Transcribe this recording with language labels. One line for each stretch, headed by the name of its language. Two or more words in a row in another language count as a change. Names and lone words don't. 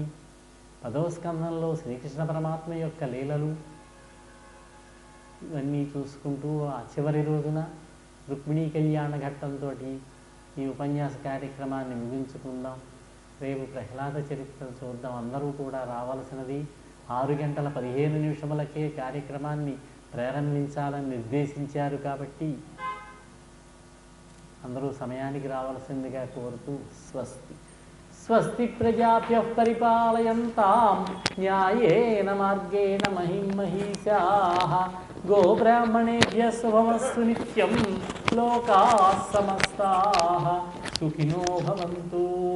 Telugu: 10వ స్కంధంలో శ్రీకృష్ణ పరమాత్మ యొక్క లీలలు ఇవన్నీ చూసుకుంటూ ఆ చివరి రోజున రుక్మిణీ కళ్యాణ ఘట్టంతో ఈ ఉపన్యాస కార్యక్రమాన్ని ముగించుకుందాం. రేపు ప్రహ్లాద చరిత్ర చూద్దాం. అందరూ కూడా రావాల్సినది. 6:15 కార్యక్రమాన్ని ప్రారంభించాలని నిర్దేశించారు. కాబట్టి అందరూ సమయానికి రావాల్సిందిగా కోరుతూ స్వస్తి.
Sanskrit: స్వస్తి ప్రజాభ్యః పరిపాలయంతాం న్యాయేన మార్గేణ మహిం మహిషాః. గోబ్రాహ్మణేభ్యः శుభమస్తు నిత్యం. లోకాः సమస్తాः సుఖినో భవంతు.